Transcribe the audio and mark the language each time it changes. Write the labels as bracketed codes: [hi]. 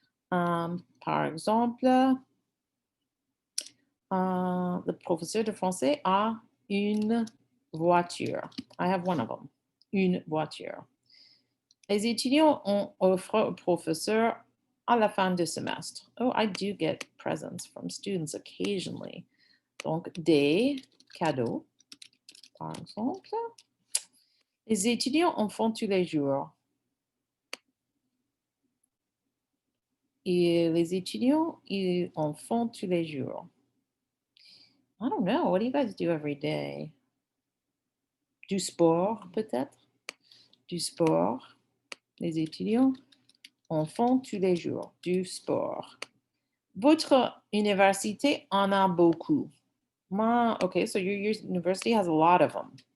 [fr] Par exemple, le professeur de français a une voiture. [en] I have one of them. [fr] Une voiture. Les étudiants offrent au professeur à la fin du semestre. [en] Oh, I do get presents from students occasionally. [fr] Donc, des cadeaux, par exemple. Les étudiants en font tous les jours. Et les étudiants, ils en font tous les jours. [en] I don't know. What do you guys do every day? [fr] Du sport, peut-être? Du sport. Les étudiants en font tous les jours. Du sport. Votre université en a beaucoup. [en] Okay, so your university has a lot of them.